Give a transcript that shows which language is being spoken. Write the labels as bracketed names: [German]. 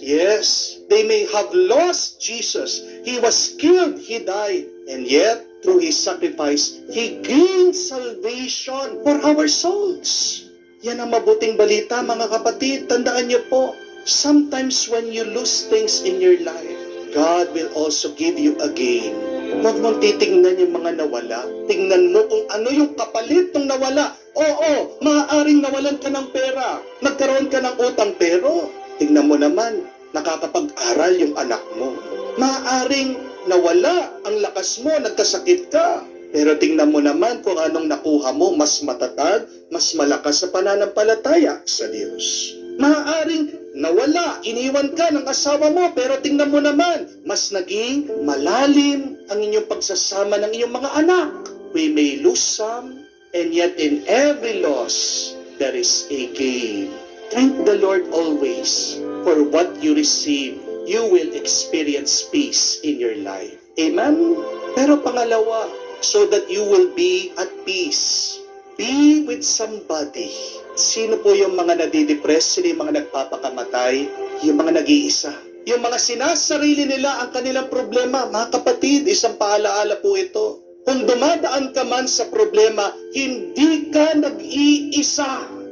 [English] Yes, they may have lost Jesus. He was killed, He died. And yet, through His sacrifice, He gained salvation for our souls. [Filipino] Yan ang mabuting balita, mga kapatid. Tandaan niyo po, [English] sometimes when you lose things in your life, God will also give you a gain. [Filipino] Huwag mong titingnan yung mga nawala. Tingnan mo kung ano yung kapalit ng nawala. Oo, maaaring nawalan ka ng pera. Nagkaroon ka ng utang, pero tingnan mo naman, nakakapag-aral yung anak mo. Maaaring nawala ang lakas mo, nagkasakit ka. Pero tingnan mo naman kung anong nakuha mo, mas matatag, mas malakas sa pananampalataya sa Diyos. Maaaring nawala, iniwan ka ng asawa mo, pero tingnan mo naman, mas naging malalim ang inyong pagsasama ng iyong mga anak. [English] We may lose some, and yet in every loss, there is a gain. Thank the Lord always for what you receive. You will experience peace in your life. Amen? [Filipino] Pero pangalawa, [English] so that you will be at peace. Be with somebody. [Filipino] Sino po yung mga nadidepress? Sino yung mga nagpapakamatay? Yung mga nag-iisa. Yung mga sinasarili nila ang kanilang problema. Mga kapatid, isang paalaala po ito. Kung dumadaan ka man sa problema, hindi ka nag-iisa.